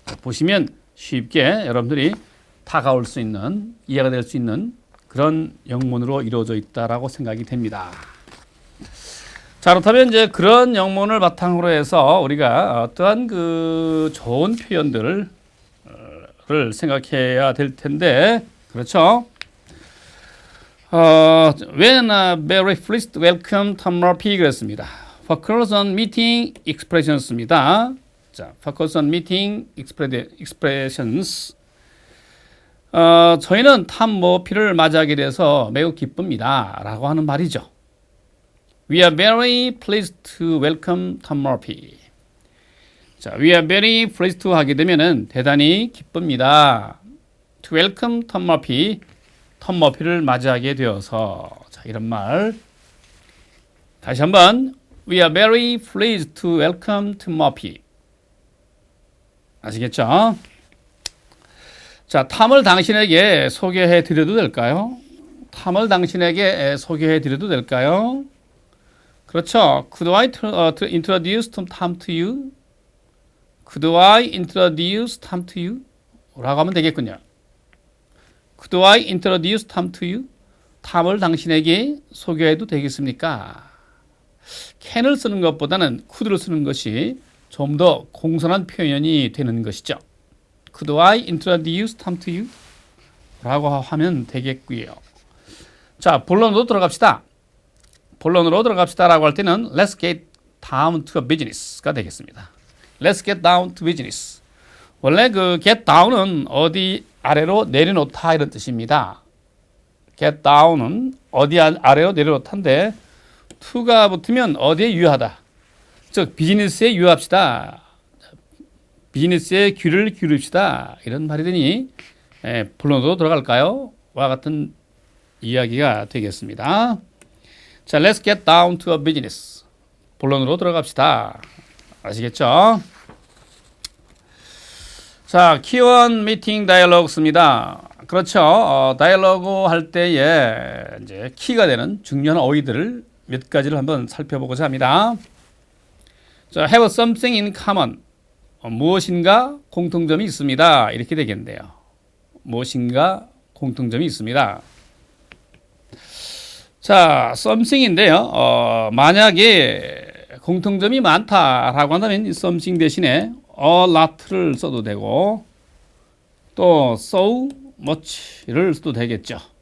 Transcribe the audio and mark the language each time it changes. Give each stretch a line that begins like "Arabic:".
Korean: 보시면 쉽게 여러분들이 다가올 수 있는, 이해가 될 수 있는 그런 영문으로 이루어져 있다라고 생각이 됩니다. 자, 그렇다면 이제 그런 영문을 바탕으로 해서 우리가 어떠한 그 좋은 표현들을 생각해야 될 텐데, 그렇죠?
English: When very pleased welcome Tom Murphy
Korean: 그랬습니다.
English: Focus on meeting expressions입니다. 자, focus on meeting expressions.
Korean: 저희는 탐 머피를 맞이하게 돼서 매우 기쁩니다 라고 하는 말이죠.
English: We are very pleased to welcome Tom Murphy.
Korean: 자,
English: we are very pleased to
Korean: 하게 되면은 대단히 기쁩니다.
English: To welcome Tom Murphy.
Korean: 톰 머피를 맞이하게 되어서. 자, 이런 말. 다시 한번.
English: We are very pleased to welcome Tom Murphy.
Korean: 아시겠죠? 자, 탐을 당신에게 소개해 드려도 될까요? 탐을 당신에게 소개해 드려도 될까요? 그렇죠.
English: Could I introduce Tom to you? Could I introduce Tom to you?
Korean: 라고 하면 되겠군요.
English: Could I introduce Tom to you?
Korean: 탐을 당신에게 소개해도 되겠습니까? can을 쓰는 것보다는 could를 쓰는 것이 좀 더 공손한 표현이 되는 것이죠.
English: Could I introduce Tom to you?
Korean: 라고 하면 되겠고요. 자, 본론으로 들어갑시다. 본론으로 들어갑시다 라고 할 때는
English: Let's get down to business
Korean: 가 되겠습니다.
English: Let's get down to business.
Korean: 원래 그 get down은 어디 아래로 내려놓다 이런 뜻입니다. get down은 어디 아래로 내려놓다인데 to가 붙으면 어디에 유효하다. 즉 비즈니스에 유효합시다. 비즈니스에 귀를 기울입시다. 이런 말이 되니 본론으로 들어갈까요? 와 같은 이야기가 되겠습니다.
English: 자, let's get down to a business.
Korean: 본론으로 들어갑시다. 아시겠죠? 자, 키원 미팅 다이얼로그입니다. 그렇죠. 다이얼로그 할 때에 이제 키가 되는 중요한 어휘들을 몇 가지를 한번 살펴보고자 합니다.
English: 자, have something in common.
Korean: 무엇인가 공통점이 있습니다. 이렇게 되겠네요. 무엇인가 공통점이 있습니다. 자, something인데요. 만약에 공통점이 많다라고 한다면 something 대신에 a lot를 써도 되고 또 so much를 써도 되겠죠.